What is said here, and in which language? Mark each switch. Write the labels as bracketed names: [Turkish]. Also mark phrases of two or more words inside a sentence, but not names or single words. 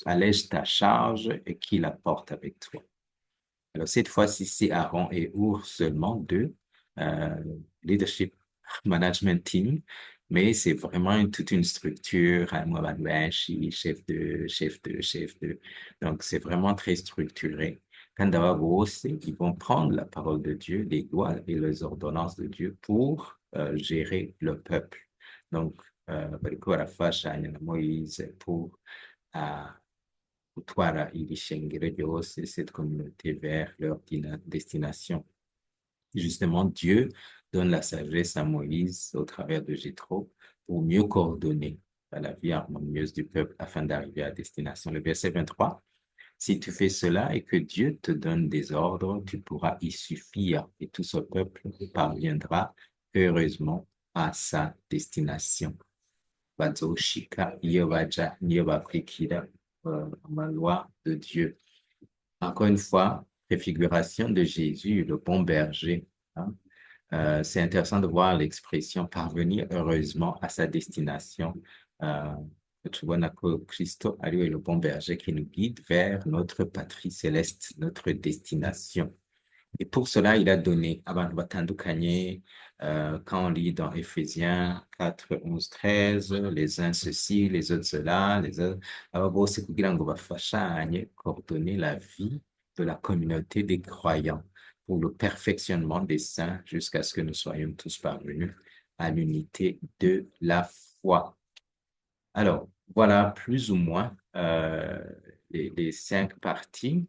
[French] Allège ta charge et qu'ils la portent avec toi. Alors, cette fois-ci, c'est Aaron et Hur seulement deux, euh, [English] leadership management team, [French] mais c'est vraiment toute une structure, chef de. Donc, c'est vraiment très structuré. Quand ils vont prendre la parole de Dieu, les lois et les ordonnances de Dieu pour gérer le peuple. Donc, [Rundi] bariko barafashanya na Moïse pour gutwara iri shengero ryose, [French] cette communauté vers leur destination. Justement, Dieu donne la sagesse à Moïse au travers de Jéthro pour mieux coordonner la vie harmonieuse du peuple afin d'arriver à destination. Le verset 23, Si tu fais cela et que Dieu te donne des ordres, tu pourras y suffire et tout ce peuple parviendra heureusement à sa destination. [Rundi] Bazoshika iyo baja niyo bakurikira amaloi [French] de Dieu. Encore une fois, préfiguration de Jésus, le bon berger. Hein. C'est intéressant de voir l'expression parvenir heureusement à sa destination. Euh, [Rundi] Tubona ko Kristo ari we [French] le bon berger qui nous guide vers notre patrie céleste, notre destination. Et pour cela, il a donné [Rundi] abantu batandukanye, [French] quand on lit dans Éphésiens 4, 11, 13, les uns ceci, les autres cela, les autres, [Rundi] aba bose kugira ngo bafashanye [French] coordonner la vie de la communauté des croyants pour le perfectionnement des saints jusqu'à ce que nous soyons tous parvenus à l'unité de la foi. Alors, voilà plus ou moins les 5 parties.